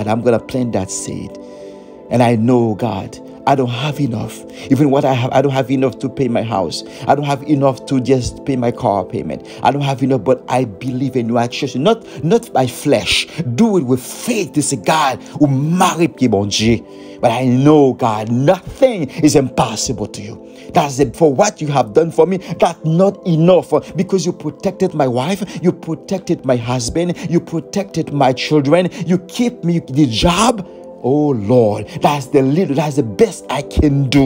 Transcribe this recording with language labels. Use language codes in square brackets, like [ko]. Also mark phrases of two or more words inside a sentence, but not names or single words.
[en] I'm going to plant that seed. And I know, God, I don't have enough. Even what I have, I don't have enough to pay my house. I don't have enough to just pay my car payment. I don't have enough, but I believe in you. I trust you. Not by flesh. Do it with faith. To say, God, [ht] ou mari pi bon Dieu. [en] But I know, God, nothing is impossible to you. That's it. For what you have done for me, that's not enough. Because you protected my wife, you protected my husband, you protected my children, you keep me the job. Oh Lord, that's the best I can do.